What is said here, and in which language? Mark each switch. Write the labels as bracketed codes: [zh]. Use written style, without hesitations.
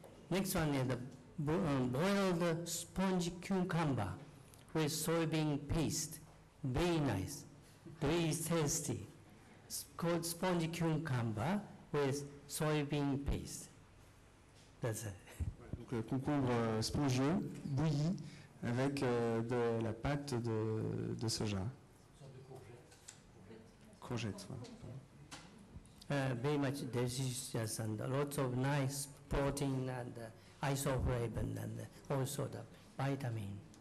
[en] Next one is the boiled sponge cucumber with soybean paste. Very nice, very tasty. It's called sponge cucumber with soybean paste. That's it. [fr] Donc le concombre spongieux, bouilli, avec de la pâte de soja. Courgette, voilà. [en] Very much delicious and lots of nice protein and isoflavon and also the vitamin.